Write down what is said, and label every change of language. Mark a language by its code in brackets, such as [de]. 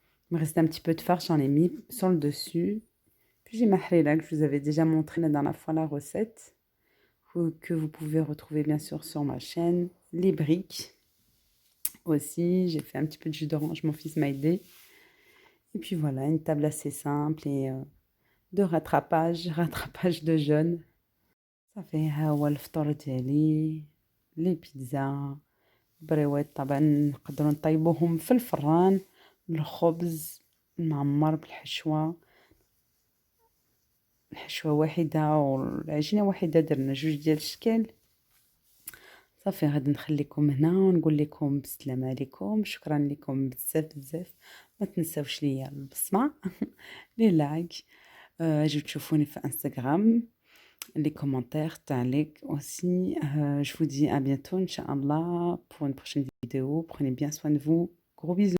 [fr] Il me restait un petit peu de farce, j'en ai mis sur le dessus. Puis j'ai ma harira que je vous avais déjà montré la dernière fois la recette, que vous pouvez retrouver bien sûr sur ma chaîne. Les briques aussi, j'ai fait un petit peu de jus d'orange, mon fils m'a aidé. Et puis voilà, une table assez simple et de rattrapage de jeûne. [ar] صافي ها هو الفطور ديالي. لي بيتزا بريوات طبعا نقدروا نطيبوهم في الفران، الخبز المعمر بالحشوه، الحشوه واحده والعجينه واحده، درنا جوج ديال الشكل. صافي غادي نخليكم هنا ونقول لكم بالسلامه عليكم. شكرا لكم بزاف بزاف. ما تنساوش ليا البصمه لي لايك، اجيو تشوفوني في انستغرام، [fr] les commentaires, [ar] تعليق [fr] aussi. Je vous dis à bientôt, Inch'Allah, pour une prochaine vidéo. Prenez bien soin de vous. Gros bisous.